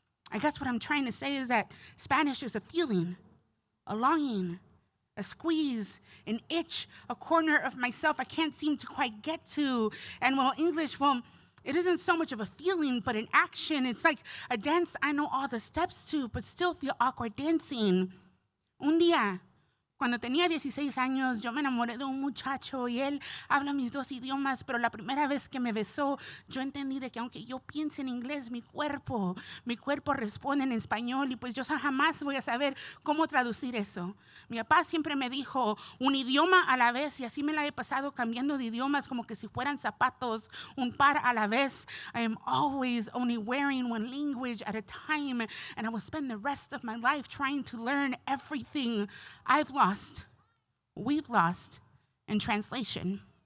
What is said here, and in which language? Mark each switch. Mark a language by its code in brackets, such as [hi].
[en] I guess what I'm trying to say is that Spanish is a feeling, a longing, a squeeze, an itch, a corner of myself I can't seem to quite get to. And while English, well, it isn't so much of a feeling, but an action. It's like a dance I know all the steps to, but still feel awkward dancing. [es] Un día, cuando tenía 16 años, yo me enamoré de un muchacho y él habla mis dos idiomas, pero la primera vez que me besó, yo entendí de que aunque yo piense en inglés, mi cuerpo responde en español y pues yo jamás voy a saber cómo traducir eso. Mi papá siempre me dijo un idioma a la vez y así me la he pasado cambiando de idiomas como que si fueran zapatos, un par a la vez. [en] I am always only wearing one language at a time, and I will spend the rest of my life trying to learn everything I've lost, we've lost in translation.